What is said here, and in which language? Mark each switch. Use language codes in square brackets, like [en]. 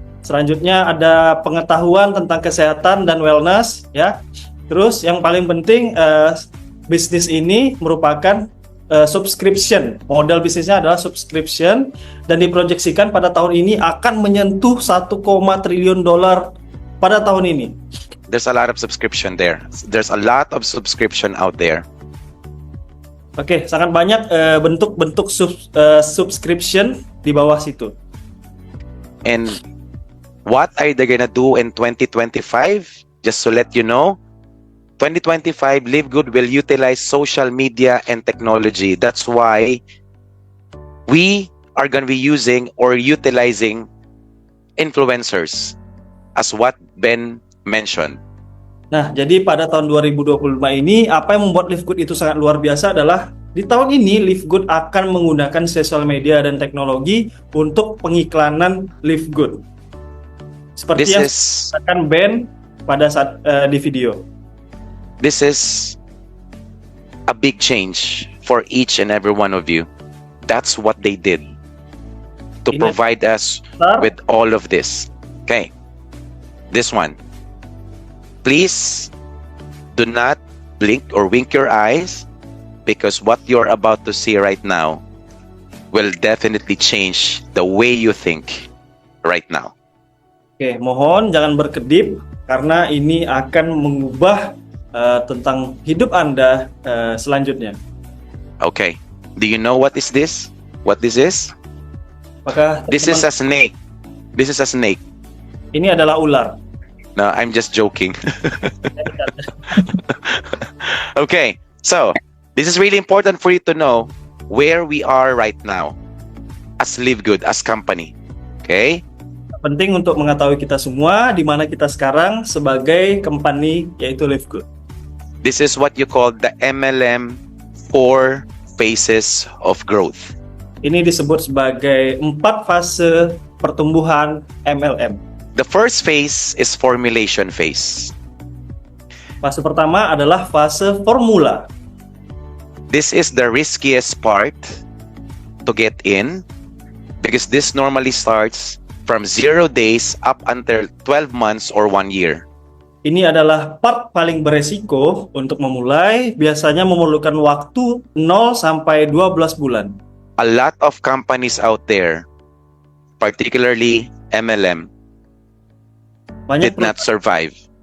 [id] Selanjutnya ada pengetahuan tentang kesehatan dan wellness, ya. Terus yang paling penting, bisnis ini merupakan subscription. Model bisnisnya adalah subscription, dan diproyeksikan pada tahun ini akan menyentuh 1, triliun dolar pada tahun ini. [en] There's a lot of subscription there. There's a lot of subscription out there. [id] Oke, sangat banyak bentuk-bentuk subscription di bawah situ. [en] And what are they gonna do in 2025? Just to let you know, 2025, Live Good will utilize social media and technology. That's why we are going to be using or utilizing influencers, as what Ben mentioned. [id] Nah, jadi pada tahun 2025 ini, apa yang membuat Live Good itu sangat luar biasa adalah di tahun ini Live Good akan menggunakan sosial media dan teknologi untuk pengiklanan Live Good. Seperti yang dikatakan Ben pada saat di video. [en] This is a big change for each and every one of you. That's what they did to provide us with all of this. Okay, this one. Please do not blink or wink your eyes, because what you're about to see right now will definitely change the way you think right now. [id] Oke, mohon jangan berkedip karena ini akan mengubah tentang hidup Anda selanjutnya. [en] Okay, do you know what is this? What this is? [id] Apakah [en] This is a snake. This is a snake. [id] Ini adalah ular. [en] No, I'm just joking. Okay, so this is really important for you to know where we are right now as Live Good, as company. Okay? [id] Penting untuk mengetahui kita semua di mana kita sekarang sebagai company, yaitu Live Good. [en] This is what you call the MLM 4 phases of growth. [id] Ini disebut sebagai 4 fase pertumbuhan MLM. [en] The first phase is formulation phase. [id] Fase pertama adalah fase formula. [en] This is the riskiest part to get in, because this normally starts from 0 days up until 12 months or 1 year. [id] Ini adalah part paling beresiko untuk memulai, biasanya memerlukan waktu 0 sampai 12 bulan. [en] A lot of companies out there, particularly MLM, did not survive.